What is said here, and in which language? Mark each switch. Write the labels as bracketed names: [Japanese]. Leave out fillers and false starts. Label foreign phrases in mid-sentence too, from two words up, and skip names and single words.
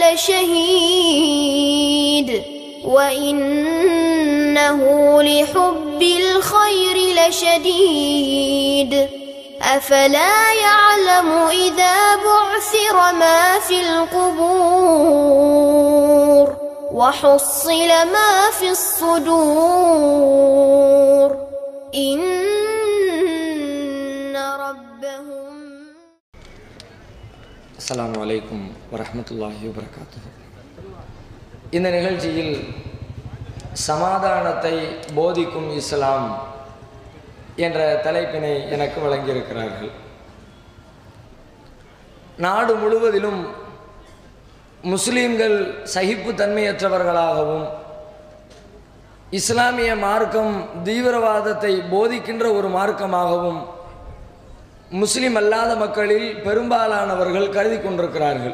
[Arabic] لشهيد وإنه لحب الخير لشديد أفلا يعلم إذا بعثر ما في القبور وحصل ما في الصدور إن ربهم. السلام عليكم ورحمة الله وبركاته. [Tamil] இந்த நிகழ்ச்சியில் சமாதானத்தை போதிக்கும் இஸ்லாம் என்ற தலைப்பினை எனக்கு வழங்கியிருக்கிறார்கள். நாடு முழுவதிலும் முஸ்லீம்கள் சகிப்புத்தன்மையற்றவர்களாகவும் இஸ்லாமிய மார்க்கம் தீவிரவாதத்தை போதிக்கின்ற ஒரு மார்க்கமாகவும் முஸ்லிம் அல்லாத மக்களில் பெரும்பாலானவர்கள் கருதி கொண்டிருக்கிறார்கள்.